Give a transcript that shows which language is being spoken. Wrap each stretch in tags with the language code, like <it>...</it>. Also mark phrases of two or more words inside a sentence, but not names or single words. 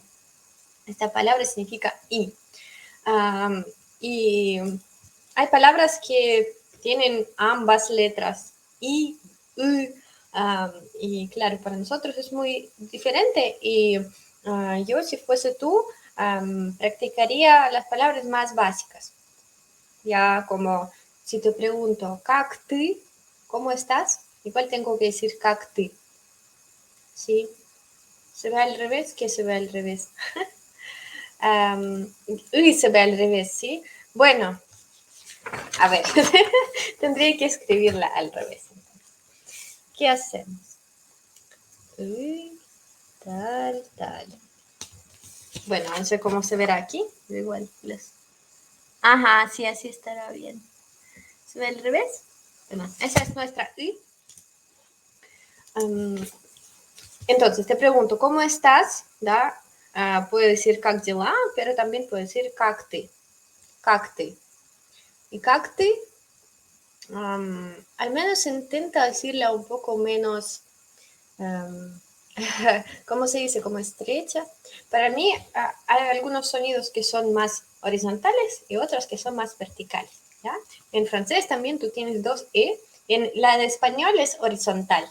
<es>Esta palabra significa I. Y hay palabras que tienen ambas letras, I, U, y claro, para nosotros es muy diferente. Y yo, si fuese tú, practicaría las palabras más básicas. Ya como si te pregunto,</es> <ru>¿как ты?</ru> <es>¿Cómo estás? Igual tengo que decir</es> <ru>¿как ты?</ru> <es>¿Sí? ¿Se ve al revés? ¿Qué se ve al revés? Se ve al revés, ¿sí? Bueno, a ver, tendría que escribirla al revés. ¿Qué hacemos? Tal, tal. Bueno, no sé cómo se verá aquí, pero igual les... Ajá, sí, así estará bien. ¿Se ve al revés? Bueno, esa es nuestra I. Entonces, te pregunto, ¿cómo estás? ¿Da? Puede decir</es> <ru>как дела,</ru> <es>pero también puede decir</es> <ru>как ты. Как ты. Y как ты,</ru> <es>al menos intenta decirla un poco menos ¿cómo se dice? Como estrecha. Para mí hay algunos sonidos que son más horizontales y otros que son más verticales. ¿Ya? En francés también tú tienes dos E. En la de español es horizontal.</es>